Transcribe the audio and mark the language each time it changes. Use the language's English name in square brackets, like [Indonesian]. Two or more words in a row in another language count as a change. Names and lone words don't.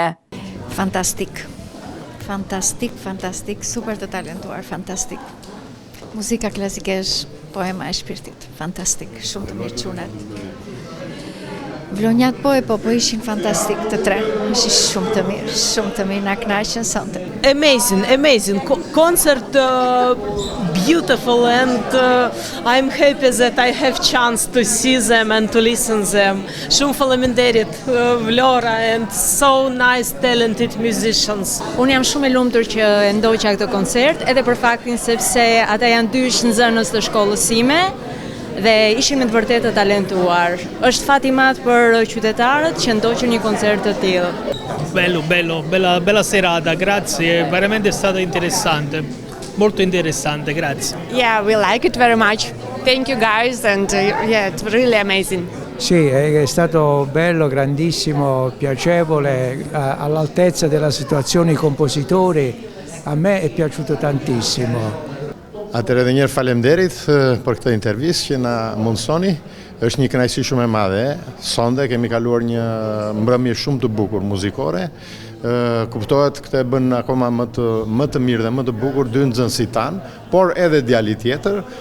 [Albanian] Fantastik, fantastik, fantastik, super të talentuar, fantastik. Muzika klasike është poema e shpirtit, fantastik, shumë të mirë çunet. Vlonjat po ishin fantastik të tre, ishin shumë të mirë, na kënaqën sonte. [English] Amazing concert, beautiful, and I'm happy that I have chance to see them and to listen them. [Albanian] Shumë faleminderit [English] Vlora and so nice talented musicians. [Albanian] Unë jam shumë e lumtur që e ndoqa këtë koncert, edhe për faktin sepse ata janë 2 nxënës të shkollës sime dhe ishin me të vërtetë të talentuar. Është fat i madh për qytetarët që ndoqën një koncert të tillë. [Italian] Bella serata, grazie, veramente è stata interessante, molto interessante, grazie. [English] Yeah, we like it very much. Thank you guys and yeah, it's really amazing. [Italian] Sì, è stato bello, grandissimo, piacevole, all'altezza della situazione i compositori, a me è piaciuto tantissimo. [Albanian] Atëherë edhe njerë faleminderit për këtë intervistë që na mundsoni. Është një kënaqësi shumë e madhe. Sonde kemi kaluar një mbrëmje shumë të bukur muzikore. Kuptohet këtë e bën akoma më të mirë dhe më të bukur 2 nxënësit tanë, por edhe djali tjetër.